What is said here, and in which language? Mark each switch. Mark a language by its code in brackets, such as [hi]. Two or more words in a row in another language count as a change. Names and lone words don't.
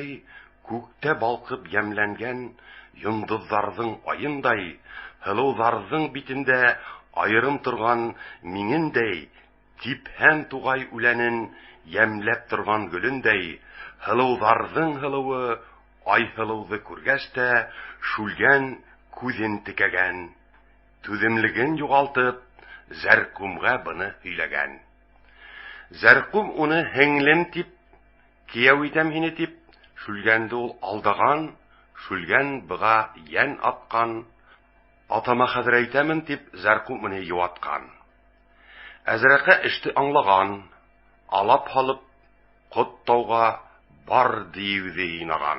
[ba] күктә балкып ямләнгән йондызларның айындай, һылыуларның битендә айрым торган миңендәй, типһән тугай үләнен ямләп торган гөлендәй, һылыуларның һылыуы ай һылыуды күргәч тә шүлгән күзен текәгән, түземлеген югалтып, Зәркумга быны һөйләгән. Зәркум уны һеңлем дип, кияү итәм һине дип, шүлгәнде ул алдаган, шүлгән быга ян аткан, атама хәзер әйтәмен дип, Зәркум уны юаткан. Әзрәкә эште аңлаган, алап халып, Кот тауга бар диюде инаган.